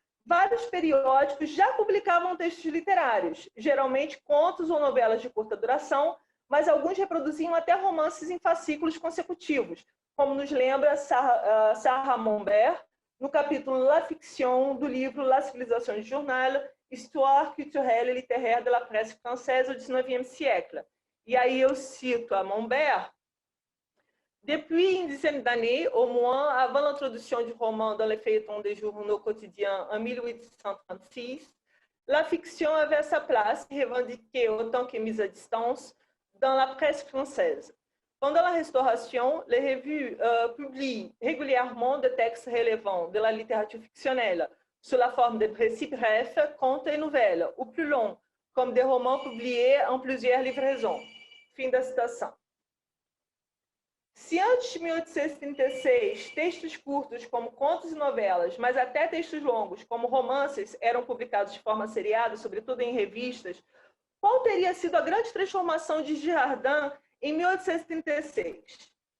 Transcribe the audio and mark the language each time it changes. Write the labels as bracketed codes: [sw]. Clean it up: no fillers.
[pt] vários periódicos já publicavam textos literários, geralmente contos ou novelas de curta duração, mas alguns reproduziam até romances em fascículos consecutivos, como nos lembra Sarah Monbert, no capítulo La Fiction do livro La Civilisation du Journal, Histoire culturelle et littéraire de la presse française au XIXe siècle. E aí eu cito a Monbert: [fr] Depuis une dizaine d'années, au moins, avant l'introduction du roman dans les feuilletons des journaux quotidiens en 1836, la fiction avait sa place, revendiquée autant que mise à distance, dans la presse française. Pendant la Restauration, les revues publient régulièrement des textes relevant de la littérature fictionnelle, sous la forme de récits brefs, contes et nouvelles, ou plus longs, comme des romans publiés en plusieurs livraisons. [pt] Fim da citação. Se antes de 1836, textos curtos como contos e novelas, mas até textos longos como romances eram publicados de forma seriada, sobretudo em revistas, qual teria sido a grande transformação de Girardin em 1836?